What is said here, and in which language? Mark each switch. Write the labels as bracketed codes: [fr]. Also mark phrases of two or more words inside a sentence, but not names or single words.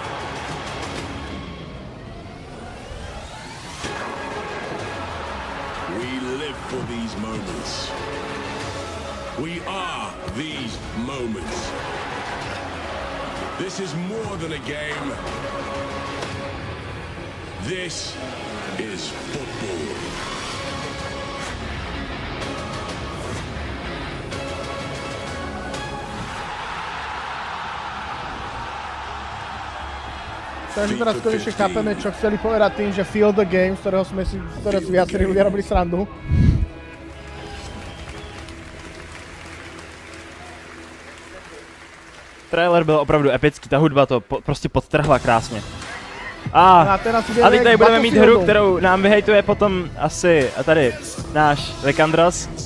[en] We live for these moments. We are these moments. This is more than a game. This is football. [sk] Takže teraz konečne chápeme, čo chceli povedať tým, že [en] feel the game, [sk] z ktorého si viacerí ľudia robili srandu. [cs] Trailer byl opravdu epický, ta hudba to prostě podtrhla krásně. A teď tady budeme mít hru, kterou nám vyhejtuje potom asi tady náš Lekandros.